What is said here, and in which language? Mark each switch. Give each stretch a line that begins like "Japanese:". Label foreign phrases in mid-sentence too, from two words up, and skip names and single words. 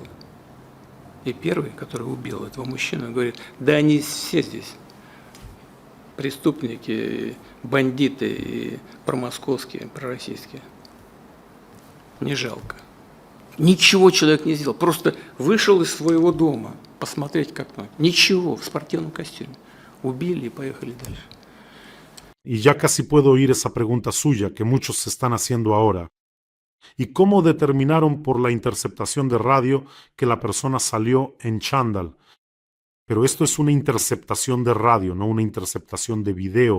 Russian: И первый, который убил этого мужчину, говорит, да они все здесь преступники, бандиты, и промосковские, пророссийские. Не жалко. Ничего человек не сделал, просто вышел из своего дома посмотреть, как там. Ничего, в спортивном костюме. Убили и поехали дальше.
Spanish: Y ya casi puedo oír esa pregunta suya que muchos se están haciendo ahora. ¿Y cómo determinaron por la interceptación de radio que la persona salió en chándal? Pero esto es una interceptación de radio, no una interceptación de video.